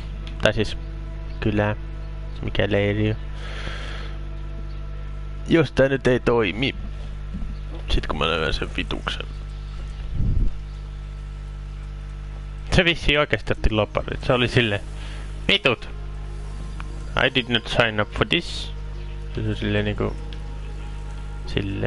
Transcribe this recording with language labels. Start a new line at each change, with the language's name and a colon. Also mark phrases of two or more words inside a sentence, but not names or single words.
Finnish: Tai siis kylää. Mikä leiri on. Jos tää nyt ei toimi. Sit kun mä löydän sen vituksen. Se vissiin oikeesti otti loparit. Se oli silleen. Vitut!
English: I did not sign up for this.
Finnish: Se on silleen niinku... Silleen.